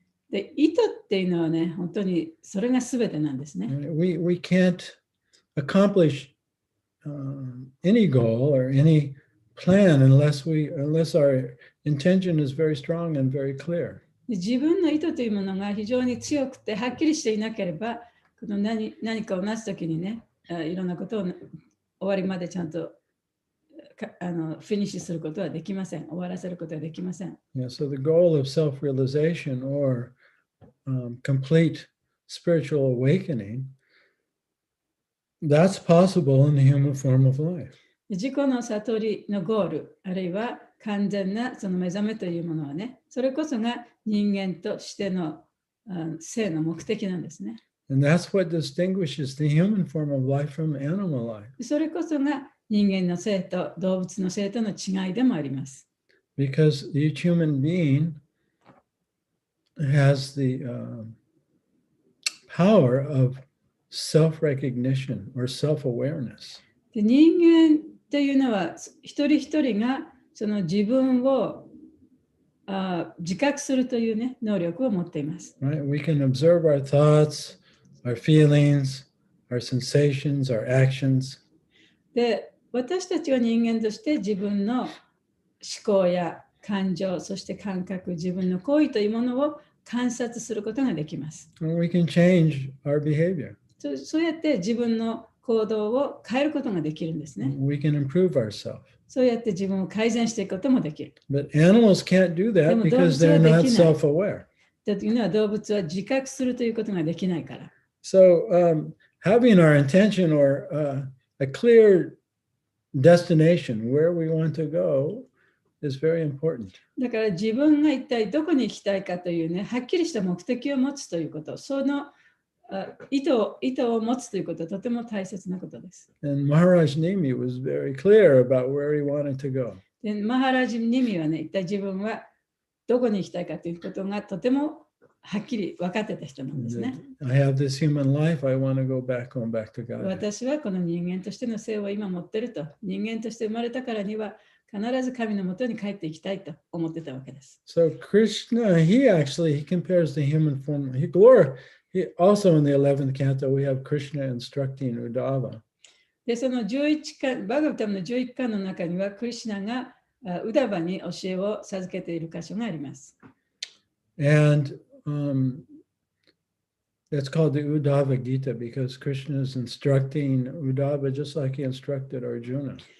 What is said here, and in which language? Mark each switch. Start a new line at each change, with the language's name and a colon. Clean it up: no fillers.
Japanese: で、意図っていうのはね、本当にそれが全てなんですね。
English: We can't accomplish any goal or any plan unless our intention is very strong and very clear.
Japanese: 自分の意図というものが非常に強くてはっきりしていなければ、この何かをなすときにね、いろんなことを終わりまでちゃんとフィニッシュすることはできません。終わらせることはできません。
English: So the goal of self-realization or complete spiritual awakening, that's possible in the human form of life.
Japanese: 自己の悟りのゴール、あるいは完全なその目覚めというものはね、それこそが人間としての生の目的なんですね。
English: And that's what distinguishes the human form of life from animal life.
Japanese: それこそが人間の生と動物の生との違いでもあります。
English: Because each human being has the power of self-recognition or self-awareness.
Japanese: で、人間というのは一人一人がその自分を自覚するというね、能力を持っています。
English: Right? We can observe our thoughts, our feelings, our sensations, our actions.
Japanese: で、私たちは人間として自分の思考や感情、そして感覚、自分の行為というものを観察することができます。
English: And we can change our behavior.
Japanese: そうやって自分の行動を変えることができるんですね。
English: We can improve ourselves.
Japanese: そうやって自分を改善していくこともできる。
English: But animals can't do that because they're not self-aware.
Japanese: というのは動物は自覚するということができないから。
English: So having our intention or a clear destination where we want to go is very important.
Japanese: だから自分が一体どこに行きたいかというね、はっきりした目的を持つということ、その意図を持つということはとても大切なことです。
English: And Maharaj Nimi was very clear about where he wanted to go.
Japanese: でマハラジ・ニミはね、一体自分はどこに行きたいかということがとてもはっきり分かってた人なんですね。
English: I have this human life, I want to go back to God.
Japanese: 私はこの人間としての性を今持ってると。人間として生まれたからには必ず神のもとに帰っていきたいと思ってたわけです。
English: So Krishna, he compares the human form. He also in the 11th canto, we have Krishna instructing Uddhava.
Japanese: で、その11巻、バガバタムの11巻の中には、クリシュナがウダバに教えを授けている箇所があります。
English: And it's called the Uddhava Gita because Krishna is instructing Uddhava just like he instructed Arjuna.